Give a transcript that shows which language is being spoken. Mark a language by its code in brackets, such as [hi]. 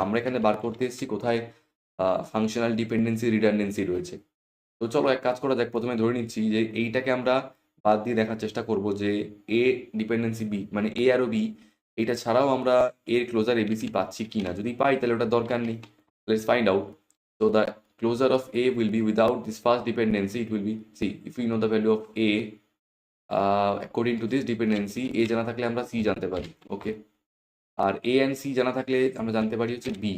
[bn] আমরা এখানে বার করতে এসেছি কোথায় ফাংশনাল ডিপেন্ডেন্সি রিডান্ডেন্সি রয়েছে। তো চলো এক কাজ করা যাক, প্রথমে ধরে নিচ্ছি যে এইটাকে আমরা বাদ দিয়ে দেখার চেষ্টা করব যে এ ডিপেন্ডেন্সি বি, মানে এ আর বি, এইটা ছাড়াও আমরা এর ক্লোজার এবিসি পাচ্ছি কি না। যদি পাই তাহলে ওটা দরকার নেই। [en] Let's find out. So the closure of A will be without this first dependency. It will be, see, if we know the value of A, according to this dependency, [bn] A জানা থাকলে আমরা C জানতে পারি। ওকে, আর A and C জানা থাকলে আমরা জানতে পারি হচ্ছে B।